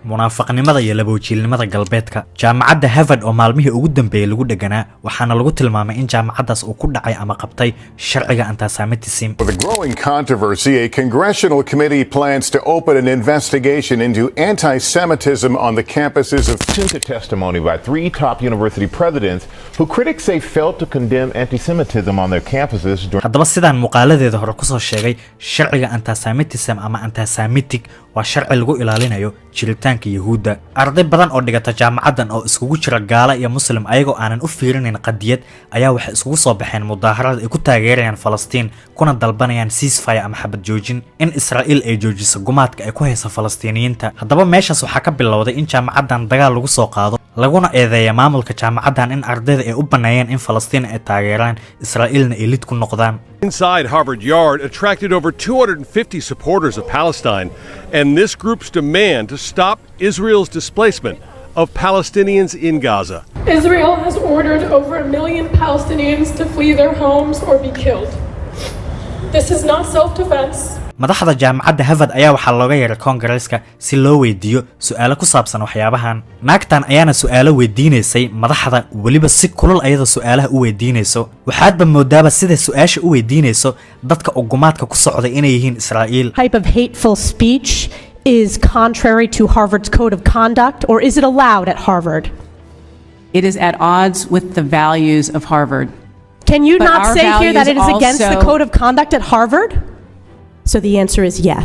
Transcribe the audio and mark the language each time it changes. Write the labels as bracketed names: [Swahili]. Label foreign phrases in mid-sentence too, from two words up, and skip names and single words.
[Somali] munaafaqnimada iyo laboojilnimada galbeedka jaamacadda Harvard oo maalmihii ugu dambeeyay lagu dhaganaa waxaana lagu tilmaamay in jaamacadaas uu ku dhacay ama qabtay sharciga antisemitism. [English] With a growing controversy, a congressional committee plans to open an investigation into anti-Semitism on the campuses of to testimony by 3 top university presidents who critics say failed to condemn anti-Semitism on their campuses. [Somali] haddaba sidaan muuqaaladeeda hore kusoo sheegay sharciga antisemitism ama antisemitic waa sharci lagu ilaalinayo jiritaanka Yahuuda. arday badan oo dhigata jaamacadan oo iskugu jira gaala iyo muslim ayagoo aanan u fiirinin qadiyad ayaa wax iskugu soo baxeen mudaharad ay ku taageerayaan Falastiin kuna dalbanayaan ceasefire ama xabad joojin in Israa'iil ay joojiso gumaadka ay ku hayso Falastiiniyiinta. haddaba meeshaas waxaa ka bilowday in jaamacadan dagaal lagu soo qaado laguna eedeeyo maamulka jaamacadan in ardayda ay u baneeyeen in Falastiin ay taageeraan Israa'iilna ay lid ku noqdaan. [English] Inside Harvard Yard attracted over 250 supporters of Palestine, and this group's demand to stop Israel's displacement of Palestinians in Gaza. Israel has ordered over 1 million Palestinians to flee their homes or be killed. This is not self-defense. [Somali] madaxda jaamacadda Harvard ayaa waxa looga yeeray Congress-ka si loo weydiiyo su'aalo ku saabsan waxyaabahan. naagtan ayaana su'aalo weydiinaysay madaxda waliba si kulul ayada su'aalaha u weydiinayso. waxaadba moodaaba sida su'aasha u weydiinayso dadka ugumaadka ku socday inay yihiin Israa'iil. [English] Type of hateful speech is contrary to Harvard's code of conduct, or is it allowed at Harvard? It is at odds with the values of Harvard. Can you But not our say here that it is values against the also- code of conduct at Harvard? So the answer is yes.